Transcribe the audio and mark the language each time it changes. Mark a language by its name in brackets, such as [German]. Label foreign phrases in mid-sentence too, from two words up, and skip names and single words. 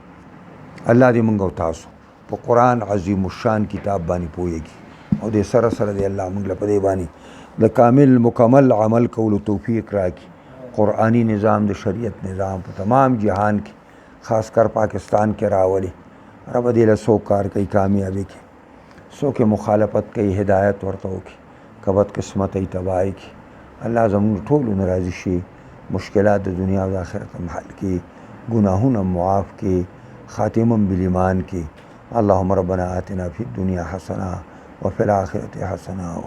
[Pashto] الله دې موږ او تاسو په قرآن عظیم الشان کتاب باندې پوهیږي او دې سره سره دې الله موږ له په دې باندې د کامل مکمل عمل کولو توفیق راکړي. قرآنی نظام د شریعت نظام په تمام جهان کې خاص کر پاکستان کې راولي. رب دې له څوک کار کوي کامیابی کې، څوک مخالفت کوي هدایت ورته وکړي، که بد قسمت ای تباهی کې الله زموږ ټولو نه راضي شي، مشکلات د دنیا او د آخرت هم حل کړي، ګناهونه معاف کړي، خاتمه بالایمان کړي. [Arabic] اللهم ربنا آتنا فی الدنیا حسنه وفي الآخرة حسنه